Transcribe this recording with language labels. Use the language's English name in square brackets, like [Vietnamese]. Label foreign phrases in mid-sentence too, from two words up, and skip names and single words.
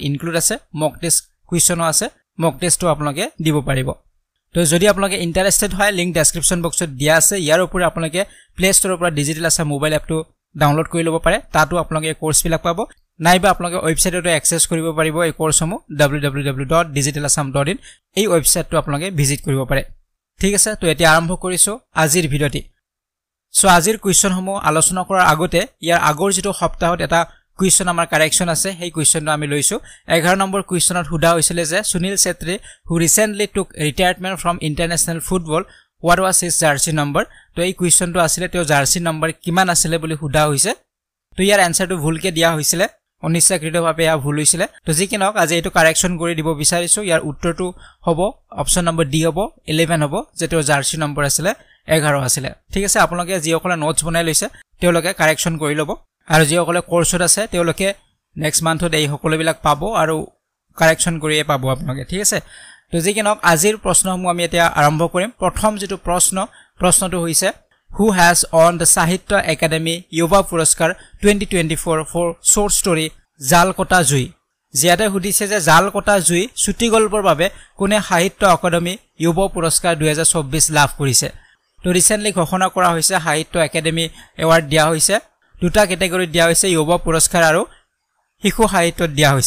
[Assamese] ইনক্লুড আছে [English] mock test questionও [Assamese] আছে [English] mock testটো [Assamese] আপোনালোকে দিব পাৰিব তো যদি আপোনালোকে ইন্টাৰেস্টেড হয় [English] link description boxত [Assamese] দিয়া আছে ইয়াৰ ওপৰত আপোনালোকে প্লে ষ্টৰৰ পৰা ডিজিটেল আসাম [English] mobile appটো [Assamese] ডাউনলোড কৰি ল'ব পাৰে তাতো আপোনালোকে কোৰ্স বিলাক পাব নাইবা আপোনালোকে ওয়েবসাইটতো এক্সেস কৰিব পাৰিব এই কোৰ্সসমূহ www.digitalassam.in এই ওয়েবসাইটটো আপোনালোকে ভিজিট কৰিব পাৰে ঠিক আছে তো এতিয়া আৰম্ভ কৰিছো আজিৰ ভিডিঅ'টি সো আজিৰ কুৱেশ্যনসমূহ আলোচনা কৰাৰ আগতে ইয়াৰ আগৰ যেটো সপ্তাহত এটা কুৱেশ্যন আমাৰ কাৰেকচন আছে সেই কুৱেশ্যনটো আমি লৈছো 11 নম্বৰ কুৱেশ্যনত হুদা হৈছিল যে সুনীল ছেত্ৰী [English] who recently took retirement from international football what was his jersey number [Assamese] তো এই কুৱেশ্যনটো আছিল তেওঁ [English] jersey number [Assamese] কিমান আছিল বুলি হুদা হৈছে তো ইয়াৰ আনসাৰটো ভুলকে দিয়া হৈছিল অনিচ্ছাকৃতভাৱে ইয়া ভুল হৈছিল তো যি কিনক আজি এটো কাৰেকচন কৰি দিব বিচাৰিছো ইয়াৰ উত্তৰটো হ'ব [English] option number [Assamese] ডি হ'ব 11 হ'ব যে তেওঁ জাৰ্সি নম্বৰ আছিল 11 আছিল ঠিক আছে আপোনালোকে যিসকলে নোটস বনাই লৈছে তেওঁলোকে কাৰেকচন কৰি ল'ব আৰু যিসকলে কোৰ্সত আছে তেওঁলোকে [English] next monthত [Assamese] এই সকলোবিলাক পাব আৰু কাৰেকচন কৰিয়ে পাব আপোনালোকে ঠিক আছে তো যি কিনক আজিৰ প্ৰশ্নসমূহ আমি এতিয়া আৰম্ভ কৰিম প্ৰথম যেটো প্ৰশ্নটো হৈছে [English] who has won the Sahitya Academy Yuva Puraskar [Assamese] 2024 [English] for short story [Assamese] Jalkota Jui জিয়াতে হুদিছে যে জালকটা জুই ছুটি গল্পৰ বাবে কোনে সাহিত্য একাডেমী যুৱ পুৰস্কাৰ 2024 লাভ কৰিছে তো ৰিসেন্টলি ঘোষণা কৰা হৈছে সাহিত্য একাডেমী এৱাৰ্ড দিয়া হৈছে দুটা ক্যাটাগৰীত দিয়া হৈছে যুৱ পুৰস্কাৰ আৰু শিশু সাহিত্যত দিয়া হৈছে